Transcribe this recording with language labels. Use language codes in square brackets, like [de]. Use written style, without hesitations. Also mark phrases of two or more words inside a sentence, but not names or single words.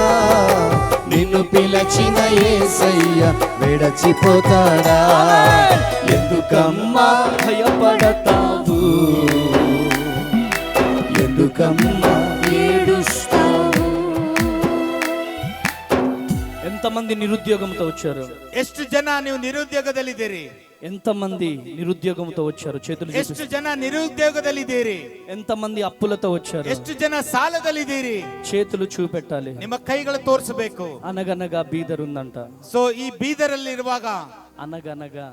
[te] నిన్ను పిలిచిన యేసయ్య విడచిపోతాడా? ఎందుకమ్మా భయపడతావు? ఎందుకమ్మా ఏడుస్తావు? ఎంతమంది నిరుద్యోగంతో వచ్చారు? [kn] ಎಷ್ಟು ಜನ ನೀವು ನಿರುದ್ಯೋಗದಲ್ಲಿದ್ದೀರಿ? [te] ఎంతమంది నిరుద్యోగంతో వచ్చారు? చేతులు [kn] ಎಷ್ಟು [te] చూపించండి. [kn] ಜನ ನಿರುದ್ಯೋಗದಲ್ಲಿದ್ದೀರಿ? [te] ఎంతమంది అప్పులతో వచ్చారు? [kn] ಎಷ್ಟು ಜನ ಸಾಲದಲ್ಲಿದ್ದೀರಿ? [te] చేతులు చూపెట్టాలి. [kn] ನಿಮ್ಮ ಕೈಗಳು ತೋರಿಸಬೇಕು. [te] అనగనగా బీదర్ ఉందంట. [kn] ಸೊ ಈ ಬೀದರಲ್ಲಿ ಇರುವಾಗ [te] అనగనగా